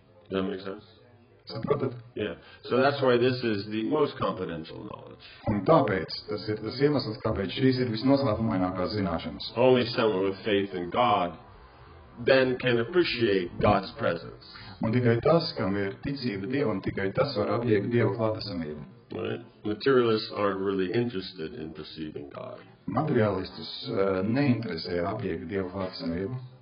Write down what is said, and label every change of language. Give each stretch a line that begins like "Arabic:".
English: Does that make sense?
Latvian: Saprotat?
English: Yeah. So that's why this is the most confidential knowledge.
Latvian: Un tāpēc, tas ir tas iemesls, kāpēc šīs ir visnoslēpumainākās zināšanas.
English: Only someone with faith in God then can appreciate God's presence.
Latvian: Un tikai tas, kam ir ticība Dievam, tikai tas var apiekt Dieva klātesamību.
English: Right? Materialists aren't really interested in perceiving God.
Latvian: Materiālistus neinteresē apiekt Dieva klātesamību.